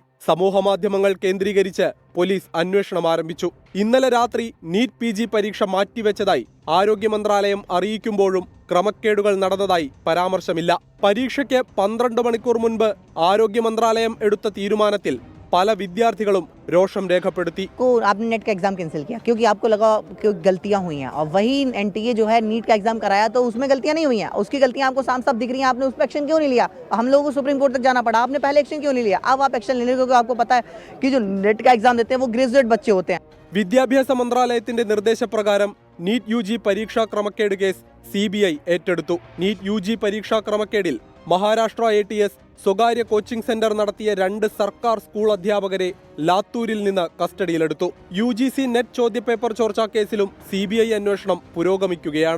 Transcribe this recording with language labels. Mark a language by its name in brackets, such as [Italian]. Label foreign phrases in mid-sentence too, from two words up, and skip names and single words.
[Malayalam] സമൂഹമാധ്യമങ്ങൾ കേന്ദ്രീകരിച്ച് പോലീസ് അന്വേഷണം ആരംഭിച്ചു. ഇന്നലെ രാത്രി നീറ്റ് PG പരീക്ഷ മാറ്റിവെച്ചതായി ആരോഗ്യ മന്ത്രാലയം അറിയിക്കുമ്പോഴും ക്രമക്കേടുകൾ നടന്നതായി പരാമർശമില്ല. പരീക്ഷയ്ക്ക് 12 മണിക്കൂർ മുൻപ് ആരോഗ്യ മന്ത്രാലയം എടുത്ത തീരുമാനത്തിൽ പല വിദ്യാർത്ഥികളും रोषम രേഖപ്പെടുത്തി. [Hindi] आपने नेट का एग्जाम कैंसिल किया क्योंकि आपको लगा कि गलतियां हुई हैं, और वही NTA जो है नीट का एग्जाम कराया तो उसमें गलतियां नहीं हुई हैं, उसकी गलतियां आपको साफ साफ दिख रही हैं. आपने उस पर एक्शन क्यों नहीं लिया? हम लोगों को सुप्रीम कोर्ट तक जाना पड़ा, आपने पहले एक्शन क्यों नहीं लिया? अब आप एक्शन ले लीजिए क्योंकि आपको पता है कि जो नेट का एग्जाम देते हैं वो ग्रेजुएट बच्चे होते हैं. [Malayalam] വിദ്യാഭ്യാസ മന്ത്രാലയത്തിന്റെ നിർദ്ദേശപ്രകാരം നീറ്റ് UG പരീക്ഷാ ക്രമക്കേട് കേസ് CBI ഏറ്റെടുത്തു. നീറ്റ് UG പരീക്ഷാ ക്രമക്കേടിൽ മഹാരാഷ്ട്ര ATS സ്വകാര്യ കോച്ചിംഗ് സെന്റർ നടത്തിയ 2 സർക്കാർ സ്കൂൾ അധ്യാപകരെ ലാത്തൂരിൽ നിന്ന് കസ്റ്റഡിയിലെടുത്തു. UGC നെറ്റ് ചോദ്യപേപ്പർ ചോർച്ചാ കേസിലും CBI അന്വേഷണം പുരോഗമിക്കുകയാണ്.